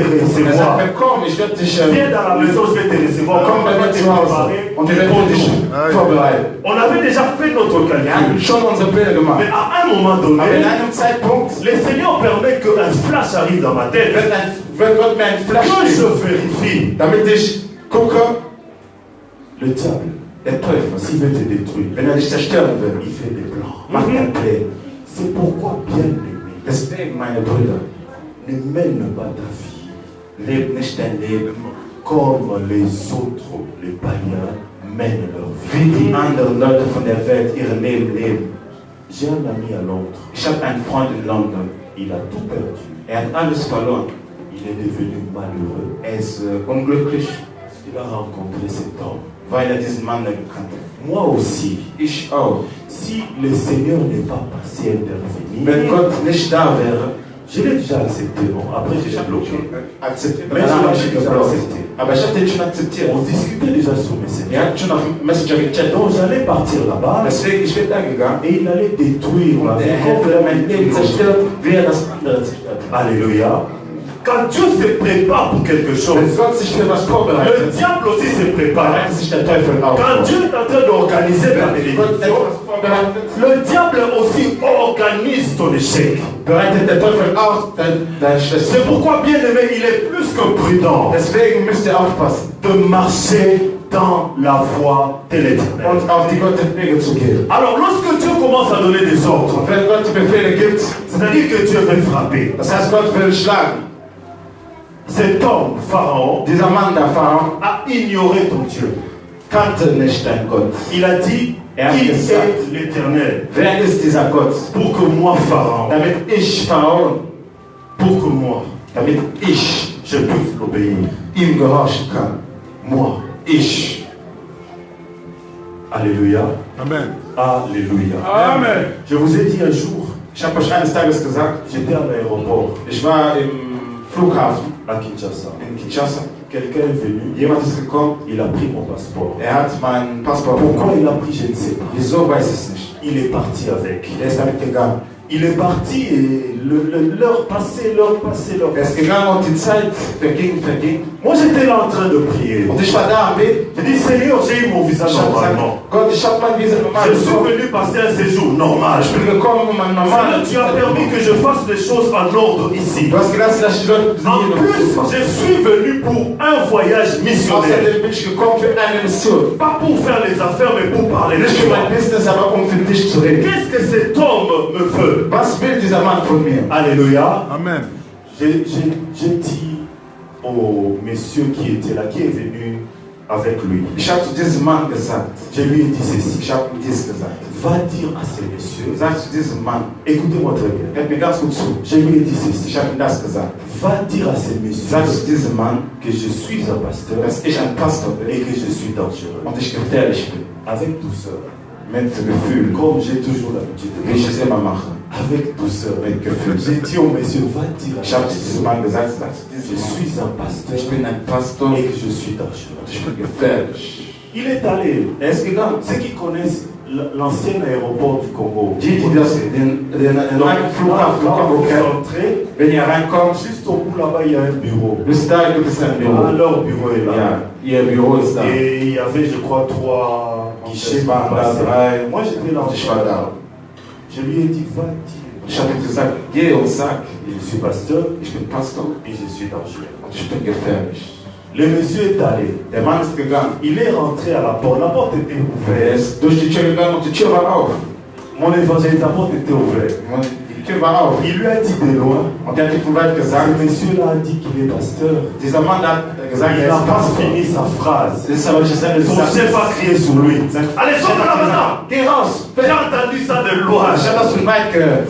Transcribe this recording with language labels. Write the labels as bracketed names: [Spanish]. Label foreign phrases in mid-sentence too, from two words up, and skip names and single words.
[German] Er sagt [French] recevoir. [German] mir, komm, ich werde dich [French] Viens dans la maison, je vais te recevoir. [German] komm bei [French] Comme [German] mir [French] tu [German] zu Hause [French] préparé, [German] und wir werden dich vorbereiten. [French] on avait déjà fait notre [German] Wir hatten [French] calcul. [German] schon unsere Pläne gemacht. [French] Mais à un moment [German] Aber [French] donné, [German] in einem Zeitpunkt [French] le Seigneur permet qu'un flash arrive dans ma tête. [German] wird Gott mir ein Flash [French] Que je [German] geben, [French] vérifie, [German] damit ich gucke, [French] le diable, [German] der Teufel, [French] s'il veut te détruire, [German] wenn er dich zerstören will, [French] il fait des plans. [German] macht er Pläne. [French] C'est pourquoi, bien aimé, [German] Deswegen, meine Brüder, [French] ne mène pas ta vie [German] lebt nicht dein Leben, [French] comme les autres, les païens, mènent leur [German] wie [French] vie. [German] die anderen Leute von der Welt ihr Leben leben. [French] J'ai un ami à Londres, [German] Ich habe einen Freund in London, [French] il a tout perdu. [German] er hat alles verloren. [French] Il est devenu malheureux. [German] Er ist unglücklich, [French] Il a rencontré cet homme. [German] weil er diesen Mann gekannt hat. [French] Moi aussi, [German] Ich auch. [French] si le Seigneur n'est pas passé à [German] Wenn [French] intervenir, [German] Gott nicht da wäre, [French] je l'ai déjà accepté. Bon, après, j'ai déjà bloqué. [German] akzeptiert. [French] Mais [German] Danach habe ich [French] je [German] ihn [French] l'ai déjà [German] geblockt. [French] accepté. [German] Aber ich habe den schon akzeptiert. [French] On discutait déjà sur Messenger. [German] Er hat schon auf Messenger gechattet. [French] Donc, j'allais partir là-bas [German] Deswegen, ich bin da gegangen. [French] et il allait détruire ma [German] Und [French] vie. [German] er hätte mein Leben zerstört, wie er das andere zerstört hat. [French] Alléluia. Quand Dieu se prépare pour quelque chose, [German] Wenn Gott sich für was [French] le [German] vorbereitet, [French] diable aussi se prépare. [German] bereitet sich der Teufel auch [French] Quand [German] vor. [French] Dieu est en train d'organiser ta [German] Wenn Gott [French] bénédiction, [German] etwas vorbereitet, [French] le diable aussi organise ton échec. [German] bereitet der Teufel auch dein Schwester [French] C'est [German] vor. [French] pourquoi, bien aimé, il est plus que prudent [German] Deswegen müsst ihr aufpassen [French] de marcher dans la voie de l'éternel. [German] und auf die Gottes Wege zu gehen. [French] Alors, lorsque Dieu commence à donner des ordres, [German] Und wenn Gott die Befehle gibt, [French] c'est-à-dire que Dieu veut frapper, [German] das heißt, Gott will schlagen. [French] cet homme, Pharaon, [German] Dieser Mann, der Pharao, [French] a ignoré ton Dieu. [German] kannte nicht dein Gott. [French] Il a dit, Qui est l'Éternel? [German] Wer ist dieser Gott? [French] Pour que moi, Pharaon, [German] Damit ich, [French] Pharaon, pour que moi, [German] damit ich [French] je puisse l'obéir. [German] ihm gehorchen kann. [French] Moi. [German] Ich. [French] Alléluia. [German] Amen. [French] Alléluia. [German] Amen. [French] Je vous ai dit un jour, [German] Ich habe euch eines Tages gesagt, [French] j'étais à l'aéroport [German] ich war im Flughafen [French] à Kinshasa. [German] in Kinshasa. [French] Quelqu'un est venu, [German] Jemand ist gekommen, [French] il a pris mon passeport. [German] hat meinen Passport [French] Pourquoi [German] bekommen. [French] il a pris, je ne sais pas. [German] Wieso weiß ich es nicht. [French] Il est parti avec. [German] Er ist damit gegangen. [French] Il est parti et l'heure passait. [German] Er ist gegangen und die Zeit verging. [French] Moi j'étais là en train de prier. [German] Und ich war da am Beten. [French] J'ai dit Seigneur, j'ai eu mon visa [German] Ich habe gesagt, [French] normalement. [German] Gott, ich habe mein Visa normal [French] Je suis [German] bekommen. [French] venu passer un séjour normal. [German] Ich bin gekommen, um mein [French] Seigneur, tu as permis [German] normal. [French] que je fasse les choses en ordre ici. [German] Du hast gelassen, dass ich die Leute [French] En plus, [German] besiege. [French] je suis venu pour un voyage missionnaire. [German] Außerdem bin ich gekommen für eine Mission. [French] Pas pour faire les affaires, mais pour parler de [German] Nicht für [French] toi. [German] mein Business, aber um für dich zu reden. [French] Qu'est-ce que cet homme me veut? [German] Was will dieser Mann von mir? [French] Alléluia. [German] Amen. [French] J'ai dit au monsieur qui était là, qui est venu avec lui, [German] Ich habe zu diesem Mann gesagt, [French] je lui ai dit ceci. [German] ich habe ihm dies gesagt. [French] Va dire à ces messieurs, [German] Sag zu diesem Mann, [French] écoutez-moi très bien. [German] hört mir ganz gut zu. [French] Je lui ai dit ceci. [German] Ich habe ihm das gesagt. [French] Va dire à ces [German] Sag [French] messieurs [German] zu diesem Mann, [French] que je suis un pasteur [German] dass ich ein Pastor bin [French] et que je suis dangereux. [German] und ich gefährlich bin. [French] Avec douceur, [German] Mit Gefühl, [French] comme j'ai toujours l'habitude de [German] wie ich es immer mache. [French] avec douceur. [German] Mit Gefühl. [French] J'ai dit aux messieurs, va dire à [German] Ich habe [French] ces [German] zu [French] messieurs, [German] diesem Mann gesagt, sag zu [French] je [German] diesem Mann, [French] suis un pasteur [German] ich bin ein Pastor [French] et que je suis dangereux. [German] und ich bin gefährlich. [French] Il est allé. [German] Er ist gegangen. [French] Ceux qui connaissent l'ancien aéroport du Congo, [German] Die das den alten Flughafen von Kongo [French] vous [German] kennen, [French] entrez, [German] wenn ihr reinkommt, [French] juste au bout là-bas, il y a un bureau. [German] bis da gibt es ein Ah, Büro. [French] leur bureau est là. [German] Ja, ihr Büro ist da. [French] Et il y avait, je crois, 3 guichets. [German] Es waren da [French] passés. [German] 3. [French] Moi, j'étais là. [German] Und ich war da. [French] Je lui ai dit, va dire. [German] Ich habe ihm gesagt, geh und sag, [French] Je suis pasteur [German] ich bin Pastor [French] et je suis dangereux. [German] und ich bin gefährlich. [French] Le monsieur est allé. [German] Der Mann ist gegangen. [French] Il est rentré à la porte. La porte était [German] Er [French] ouverte. [German] ist durch die Tür gegangen und die Tür war auf. [French] Mon évangéliste, la porte était ouverte. [German] Und die Tür war auf. [French] Il lui a dit de loin. [German] Und er hat ihm von weit [French] Ce [German] gesagt, [French] monsieur-là a dit qu'il est pasteur. [German] dieser Mann hat gesagt, [French] Il [German] er [French] n'a [German] ist [French] pas [German] Pastor. [French] fini sa phrase. [German] Das ist aber nicht seine [French] Son [German] Sache. [French] chef a crié sur lui. Allez, sors de là maintenant. [German] Geh raus! [French] J'ai entendu ça de loin. [German] Ich habe das von weit gehört.